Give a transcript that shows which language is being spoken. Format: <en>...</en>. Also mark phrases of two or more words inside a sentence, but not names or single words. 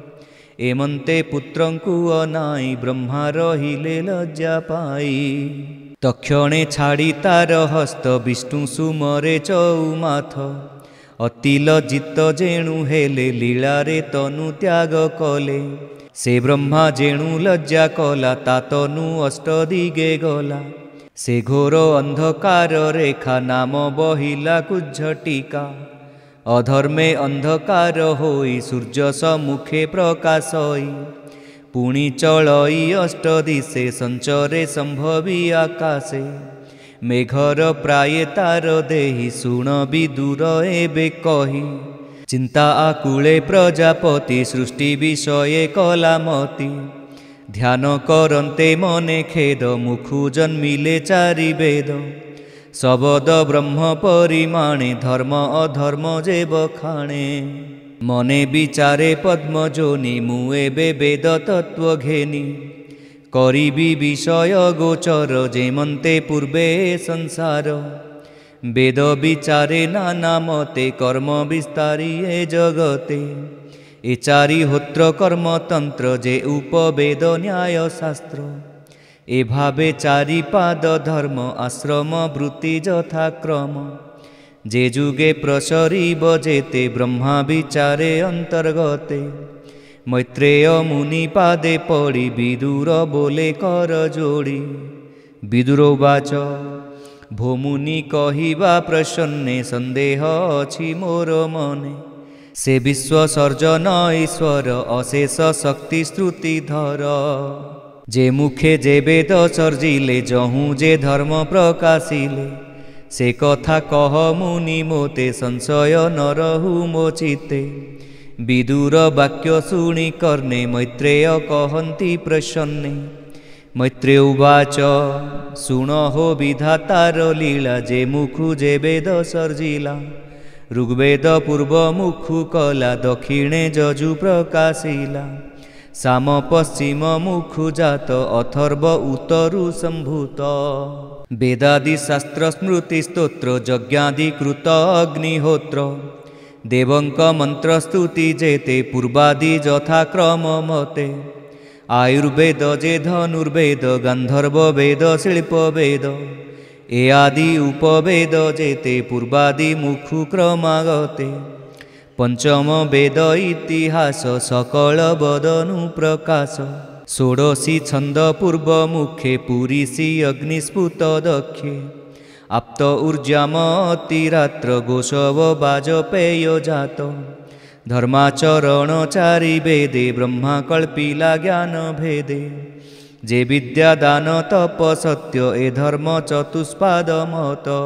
<or>ଏମନ୍ତେ ପୁତ୍ରଙ୍କୁ ଅନାଇ ବ୍ରହ୍ମା ରହିଲେ ଲଜ୍ଜା ପାଇ ତକ୍ଷଣେ ଛାଡ଼ି ତାର ହସ୍ତ ବିଷ୍ଣୁ ସୁମରେ ଚଉମାଥ ଅତି ଲଜ୍ଜିତ ଯେଣୁ ହେଲେ ଲୀଳାରେ ତନୁ ତ୍ୟାଗ କଲେ ସେ ବ୍ରହ୍ମା ଯେଣୁ ଲଜ୍ଜା କଲା ତା ତନୁ ଅଷ୍ଟଦିଗେ ଗଲା ସେ ଘୋର ଅନ୍ଧକାର ରେଖା ନାମ ବହିଲା କୁଜ୍ଝଟିକା ଅଧର୍ମେ ଅନ୍ଧକାର ହୋଇ ସୂର୍ଯ୍ୟ ସମ୍ମୁଖେ ପ୍ରକାଶଇ ପୁଣି ଚଳଇ ଅଷ୍ଟଦିଶେ ସଞ୍ଚରେ ସମ୍ଭବି ଆକାଶେ ମେଘର ପ୍ରାୟେ ତାର ଦେହି ଶୁଣ ବିଦୁର ଏବେ କହି ଚିନ୍ତା ଆକୁଳେ ପ୍ରଜାପତି ସୃଷ୍ଟି ବିଷୟେ କଳାମତି ଧ୍ୟାନ କରନ୍ତେ ମନେ ଖେଦ ମୁଖୁ ଜନ୍ମିଲେ ଚାରି ବେଦ ଶବଦ ବ୍ରହ୍ମ ପରିମାଣେ ଧର୍ମ ଅଧର୍ମ ଯେ ବଖାଣେ ମନେ ବିଚାରେ ପଦ୍ମ ଯୋନି ମୁଏବେ ବେଦ ତତ୍ତ୍ୱ ଘେନି କରିବି ବିଷୟ ଗୋଚର ଯେମନ୍ତେ ପୂର୍ବେ ସଂସାର ବେଦ ବିଚାରେ ନାନା ମତେ କର୍ମ ବିସ୍ତାରି ଏ ଜଗତେ ଏ ଚାରି ହୋତ୍ର କର୍ମ ତନ୍ତ୍ର ଯେ ଉପବେଦ ନ୍ୟାୟ ଶାସ୍ତ୍ର ଏ ଭାବେ ଚାରି ପାଦ ଧର୍ମ ଆଶ୍ରମ ବୃତ୍ତି ଯଥାକ୍ରମ ଯେ ଯୁଗେ ପ୍ରସରିବ ଯେତେ ବ୍ରହ୍ମା ବିଚାରେ ଅନ୍ତର୍ଗତେ ମୈତ୍ରେୟ ମୁନି ପାଦେ ପଡ଼ି ବିଦୁର ବୋଲେ କର ଯୋଡ଼ି ବିଦୁରୋବାଚ ଭୋ ମୁନି କହିବା ପ୍ରସନ୍ନେ ସନ୍ଦେହ ଅଛି ମୋର ମନେ ସେ ବିଶ୍ୱ ସର୍ଜନ ଈଶ୍ୱର ଅଶେଷ ଶକ୍ତି ଶ୍ରୁତି ଧର ଯେ ମୁଖେ ଯେ ବେଦ ସର୍ଜିଲେ ଯହୁଁ ଯେ ଧର୍ମ ପ୍ରକାଶିଲେ ସେ କଥା କହ ମୁନି ମୋତେ ସଂଶୟ ନ ରହୁ ମୋ ଚିତ୍ତେ ବିଦୁର ବାକ୍ୟ ଶୁଣି କର୍ଣ୍ଣେ ମୈତ୍ରେୟ କହନ୍ତି ପ୍ରସନ୍ନେ ମୈତ୍ରେୟ ଉବାଚ ଶୁଣ ହୋ ବିଧାତାର ଲୀଳା ଯେ ମୁଖୁ ଯେ ବେଦ ସର୍ଜିଲା ଋଗ୍ବେଦ ପୂର୍ବ ମୁଖୁ କଲା ଦକ୍ଷିଣେ ଯଜୁ ପ୍ରକାଶିଲା ସାମ ପଶ୍ଚିମ ମୁଖୁ ଜାତ ଅଥର୍ବ ଉତ୍ତରୁ ସମ୍ଭୂତ ବେଦାଦି ଶାସ୍ତ୍ର ସ୍ମୃତି ସ୍ତୋତ୍ର ଯଜ୍ଞାଦି କୃତ ଅଗ୍ନିହୋତ୍ର ଦେବଙ୍କ ମନ୍ତ୍ର ସ୍ତୁତି ଯେତେ ପୂର୍ବାଦି ଯଥାକ୍ରମ ମତେ ଆୟୁର୍ବେଦ ଯେ ଧନୁର୍ବେଦ ଗାନ୍ଧର୍ବ ବେଦ ଶିଳ୍ପ ବେଦ ଏ ଆଦି ଉପବେଦ ଯେତେ ପୂର୍ବାଦି ମୁଖୁ କ୍ରମାଗତେ ପଞ୍ଚମ ବେଦ ଇତିହାସ ସକଳ ବଦନୁ ପ୍ରକାଶ ଷୋଡ଼ଶୀ ଛନ୍ଦ ପୂର୍ବ ମୁଖେ ପୁରୀସୀ ଅଗ୍ନିସ୍ଫୁତ ଦକ୍ଷେ ଆପ୍ତ ଊର୍ଜାମ ଅତିରାତ୍ର ଗୋଶବ ବାଜପେୟ ଜାତ ଧର୍ମାଚରଣ ଚାରି ବେଦେ ବ୍ରହ୍ମା କଳ୍ପିଲା ଜ୍ଞାନ ଭେଦେ ଯେ ବିଦ୍ୟା ଦାନ ତପ ସତ୍ୟ ଏ ଧର୍ମ ଚତୁଷ୍ପାଦ ମତ</or>